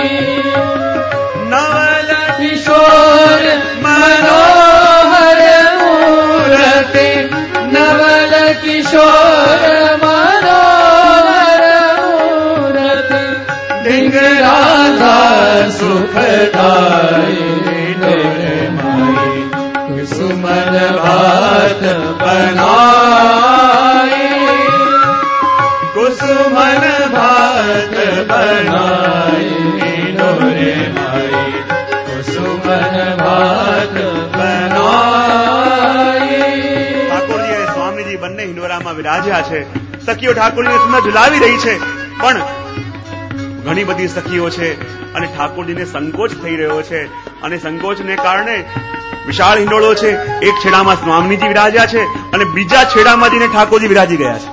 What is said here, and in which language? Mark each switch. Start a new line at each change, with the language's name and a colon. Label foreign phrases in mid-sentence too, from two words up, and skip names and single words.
Hindi: किशोर मनोहर मूर्ति, नवल किशोर मनोहर मूर्ति, धिंगराधा सुखदाई डोरे माई, कुसुमन भात बनाई, कुसुमन भात बनाई डोरे माई, कुसुमन भात बनाई.
Gujarati: ઠાકોરજી અને સ્વામીજી બંને હિંડવરામાં વિરાજ્યા છે. સખીઓ ઠાકોરજીને સુંદર ઝુલાવી રહી છે, પણ ઘણી બધી સખીઓ છે અને ઠાકોરજીને સંકોચ થઈ રહ્યો છે અને સંકોચને કારણે વિશાળ હિંડોળો છે. એક છેડામાં સ્વામીજી વિરાજ્યા છે અને બીજા છેડામાં જઈને ઠાકોરજી વિરાજી ગયા છે.